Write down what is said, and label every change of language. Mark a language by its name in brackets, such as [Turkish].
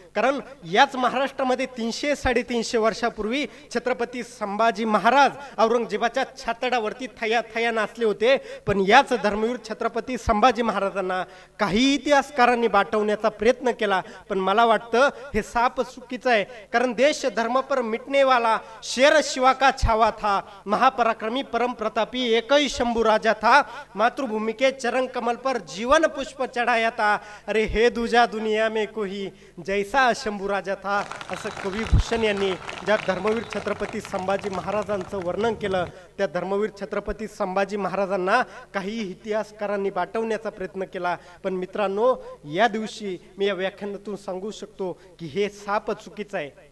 [Marathi] कारण याच महाराष्ट्रामध्ये 300-350 वर्षापूर्वी छत्रपती संभाजी महाराज औरंगजेबाच्या छातडावरती थया थया नाचले होते. पण याच धर्मवीर छत्रपती संभाजी महाराजांना काही इतिहासकारांनी बाटवण्याचा प्रयत्न केला, पण मला वाटतं हे साप चुकीचं आहे. [Hindi] कारण देश धर्म पर मिटने वाला शेर शिवा का छावा था, महापराक्रमी परम प्रतापी एक ही शंभू राजा था, मातृभूमि के चरण कमल पर जीवन पुष्प चढ़ाया था, अरे हे दूजा दुनिया में कोई जैसा शंभू राजा था. [Marathi] असं कवी भूषण यांनी ज्या धर्मवीर छत्रपती संभाजी महाराजांचं वर्णन केलं, त्या धर्मवीर छत्रपती संभाजी महाराजांना काही इतिहासकारांनी बाटवण्याचा प्रयत्न केला. पण मित्रांनो, या दिवशी मी या व्याख्यानातून सांगू शकतो की हे साप चुकीचं आहे.